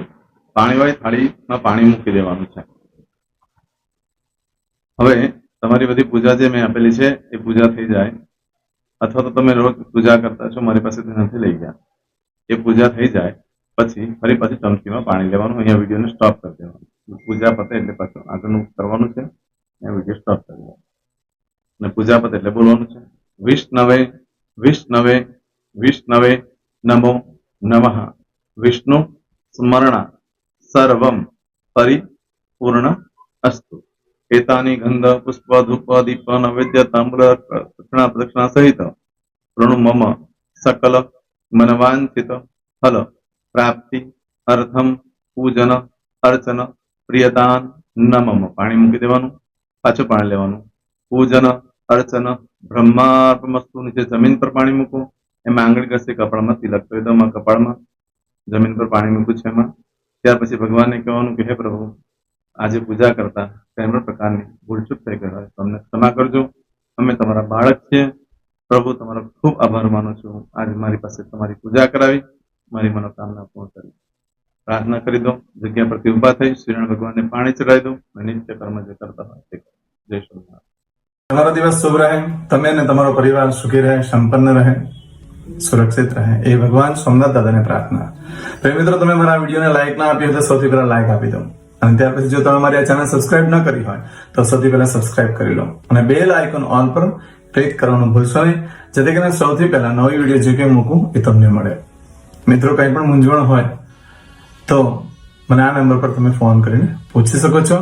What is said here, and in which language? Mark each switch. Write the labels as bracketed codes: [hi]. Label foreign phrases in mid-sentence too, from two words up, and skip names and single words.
[gu] पाणीवाળી થાળીમાં પાણી મૂકી દેવાનું છે। હવે તમારી બધી પૂજા જે મેં આપેલી છે એ પૂજા થઈ જાય અથવા તો તમે રોજ પૂજા કરતા છો મારી પાસેથી નથી લઈ ગયા એ પૂજા થઈ જાય પછી ફરી પાછી ચમચીમાં પાણી લેવાનું। અહીંયા વિડીયોને સ્ટોપ કરી દેવાનું। પૂજા પતે એટલે પાછું આગળનું કરવાનું છે। અહીંયા વિડીયો સ્ટોપ કરી દેવાનો અને પૂજા પતે એટલે બોલવાનું છે [sa] વિષ્ણવે વિષ્ણવે વિષ્ણવે નમો નમઃ विष्णु स्मरण सर्वं परिपूर्ण अस्तु। एतानि गंध पुष्प धूप दीप नैवेद्य तांबूल दक्षिणा प्रदक्षिणा सहित प्रणु मम सकल मनवांछित फल प्राप्ति अर्थम पूजन अर्चन प्रियदान न मम। [gu] પાણી મૂકી દેવાનું પાછું પાણી લેવાનું [sa] पूजन अर्चन ब्रह्मार्पणमस्तु। [gu] નીચે જમીન પર પાણી મૂકો એમાં આંગળી ઘસી કપાળમાં તિલક કરી દો। કપાળમાં જમીન પર પાણી मूक्યું છે એમાં ત્યાર પછી ભગવાનને કહેવાનું કે હે પ્રભુ આજે પૂજા કરતા કોઈ પણ પ્રકારની ભૂલચૂક થઈ ગઈ હોય તો અમને ક્ષમા કરજો। અમે તમારા બાળક છીએ પ્રભુ, તમારો ખૂબ આભાર માનું છું। આજે મારી પાસે તમારી પૂજા કરાવી, મારી મનોકામના પૂર્ણ કરી। પ્રાર્થના કરી દો। જગ્યા પરથી ઊભા થઈ શ્રીનારાયણ ભગવાનને પાણી ચડાવી દો અને નિત્ય કર્મ જે કરતા હોય તે કરો। જય શ્રી તમારો દિવસ શુભ રહે, તમે અને તમારો પરિવાર સુખી રહે, સંપન્ન રહે, સુરક્ષિત રહે એ ભગવાન સોમનાથ દાદા ને પ્રાર્થના। તો મિત્રો તમે મારા વિડિયોને લાઈક ના આપી હોય તો સૌથી પહેલા લાઈક આપી દો અને ત્યાર પછી જો તમે મારી આ ચેનલ સબસ્ક્રાઇબ ન કરી હોય તો સૌથી પહેલા સબસ્ક્રાઇબ કરી લો અને [en] bell icon all [gu] પર ક્લિક કરવાનું ભૂલશો નહીં જેથી કરીને સૌથી પહેલા નવી વિડિયો જે કે મૂકું એ તમને મળે। મિત્રો કંઈ પણ મૂંઝવણ હોય તો મને આ નંબર પર તમે ફોન કરીને પૂછી શકો છો।